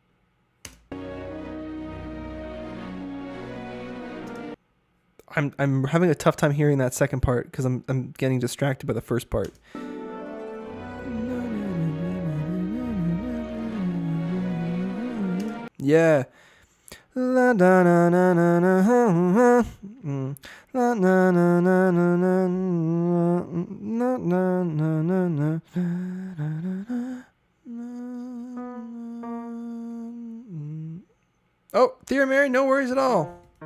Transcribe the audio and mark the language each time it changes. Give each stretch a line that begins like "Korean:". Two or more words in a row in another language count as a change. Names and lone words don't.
English: I'm having a tough time hearing that second part because I'm getting distracted by the first part. Yeah. La da na na na na la na na na na na na na na na. Oh, dear Mary, no worries at all.